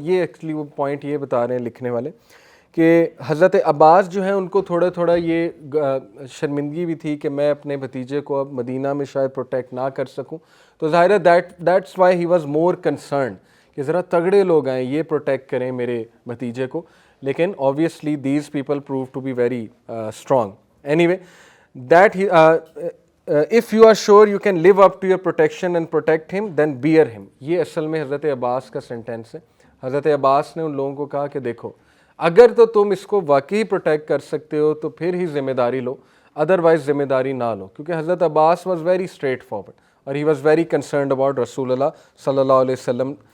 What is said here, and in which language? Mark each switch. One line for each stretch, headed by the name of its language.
Urdu: یہ ایکچولی وہ پوائنٹ یہ بتا رہے ہیں لکھنے والے کہ حضرت عباس جو ہیں ان کو تھوڑا یہ شرمندگی بھی تھی کہ میں اپنے بھتیجے کو اب مدینہ میں شاید پروٹیکٹ نہ کر سکوں, تو ظاہر ہے
English: that's why he was more concerned
Urdu: کہ ذرا تگڑے لوگ آئیں یہ پروٹیکٹ کریں میرے بھتیجے کو, لیکن
English: obviously these people proved to be very strong. Anyway, that if you are sure you can live up to your protection and protect him, then bear him.
Urdu: یہ اصل میں حضرت عباس کا سینٹینس ہے. حضرت عباس نے ان لوگوں کو کہا کہ دیکھو اگر تو تم اس کو واقعی پروٹیکٹ کر سکتے ہو تو پھر ہی ذمہ داری لو, ادروائز ذمہ داری نہ لو, کیونکہ حضرت عباس
English: was very straightforward
Urdu: اور
English: ہی was very concerned about
Urdu: رسول اللہ صلی اللہ علیہ وسلم.